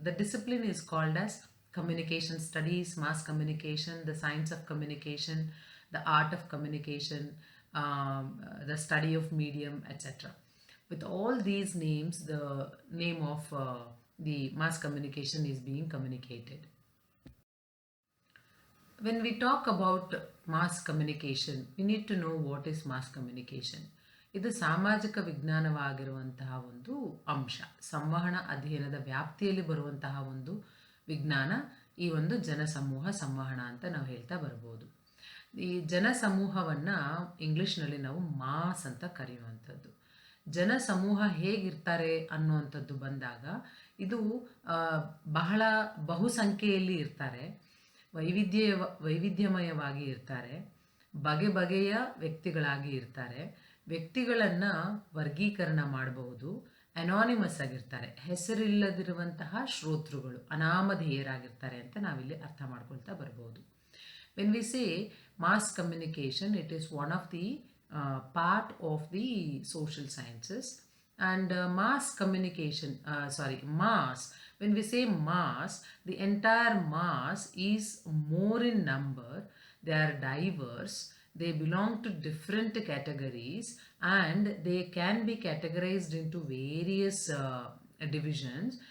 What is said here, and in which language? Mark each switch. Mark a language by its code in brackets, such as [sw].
[en] The discipline is called as communication studies, mass communication, the science of communication, the art of communication, the study of medium etc. With all these names, the name of the mass communication is being communicated. When we talk about mass communication, we need to know what is mass communication. [kn] ಇದು ಸಾಮಾಜಿಕ ವಿಜ್ಞಾನವಾಗಿರುವಂತಹ ಒಂದು ಅಂಶ. ಸಂವಹನ ಅಧ್ಯಯನದ ವ್ಯಾಪ್ತಿಯಲ್ಲಿ ಬರುವಂತಹ ಒಂದು ವಿಜ್ಞಾನ ಈ ಒಂದು ಜನಸಮೂಹ ಸಂವಹನ ಅಂತ ನಾವು ಹೇಳ್ತಾ ಬರ್ಬೋದು. ಈ ಜನಸಮೂಹವನ್ನು ಇಂಗ್ಲೀಷ್ನಲ್ಲಿ ನಾವು ಮಾಸ್ ಅಂತ ಕರೆಯುವಂಥದ್ದು. ಜನಸಮೂಹ ಹೇಗಿರ್ತಾರೆ ಅನ್ನುವಂಥದ್ದು ಬಂದಾಗ ಇದು ಬಹಳ ಬಹುಸಂಖ್ಯೆಯಲ್ಲಿ ಇರ್ತಾರೆ, ವೈವಿಧ್ಯಮಯವಾಗಿ ಇರ್ತಾರೆ, ಬಗೆಯ ವ್ಯಕ್ತಿಗಳಾಗಿ ಇರ್ತಾರೆ. ವ್ಯಕ್ತಿಗಳನ್ನು ವರ್ಗೀಕರಣ ಮಾಡಬಹುದು. ಅನಾನಿಮಸ್ ಆಗಿರ್ತಾರೆ, ಹೆಸರಿಲ್ಲದಿರುವಂತಹ ಶ್ರೋತೃಗಳು, ಅನಾಮಧೇಯರಾಗಿರ್ತಾರೆ ಅಂತ ನಾವಿಲ್ಲಿ ಅರ್ಥ ಮಾಡ್ಕೊಳ್ತಾ ಬರ್ಬೋದು. [en] When we say mass communication, it is one of the part of the social sciences. And mass communication, mass, when we say mass, the entire mass is more in number, they are diverse, they belong to different categories and they can be categorized into various divisions.